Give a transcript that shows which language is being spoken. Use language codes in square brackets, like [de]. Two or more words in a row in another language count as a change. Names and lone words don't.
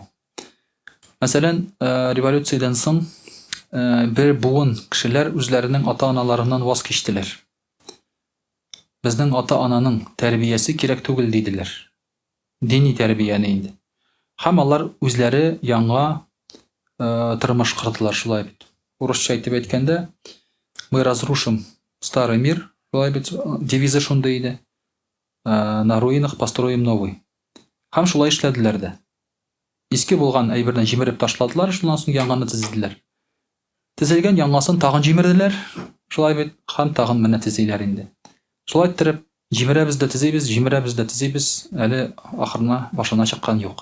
[tt] Мәсәлән, революциядән соң бер буын кешеләр үзләренең ата-аналарыннан ваз кичтеләр. Безнең ата-ананың тәрбиясе кирәк түгел диделәр. Дини тәрбияне инде. Һәм алар үзләре яңа тормыш кордылар, шулай бит. Урысча әйтеп әйткәндә, [ru] мы разрушим старый мир, [tt] шулай бит, девизы шундый иде. [ru] На руинах построим новый. [tt] Һәм шулай эшләделәр дә. Иске булган әйберне җимереп ташладылар, шуннан соң яңаны төзеделәр. Төзелгән яңасын тагын җимерделәр, шулай бит, һәм тагын менә төзиләр инде. Шулай иттереп, җимерәбез дә төзибез, җимерәбез дә төзибез, әле ахырына башына чыккан юк.